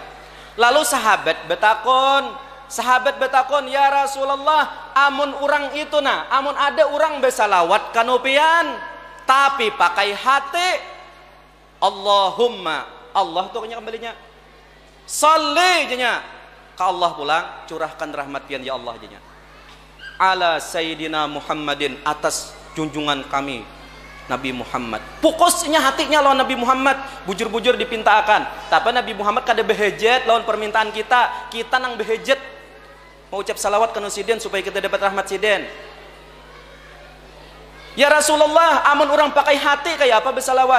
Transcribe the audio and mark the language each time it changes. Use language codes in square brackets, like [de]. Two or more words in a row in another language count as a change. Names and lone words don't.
[bjn] Lalu sahabat betakon, [ar] يا رسول الله, [bjn] amun orang itu amun ada orang bersalawat kanopian tapi pakai hati, Allahumma, Allah tuh kembalinya salli jenya ke Allah pulang, curahkan rahmat pian ya Allah jenya [ar] على سيدنا محمد, [bjn] atas junjungan kami Nabi Muhammad. Fokusnya hatinya lawan Nabi Muhammad, bujur-bujur dipintakan. Tapi Nabi Muhammad kada behejet lawan permintaan kita nang behejet mau ucap salawat ke Siden supaya kita dapat rahmat Siden. [ar] يا رسول الله, [bjn] amun orang pakai hati kayak apa bersalawat?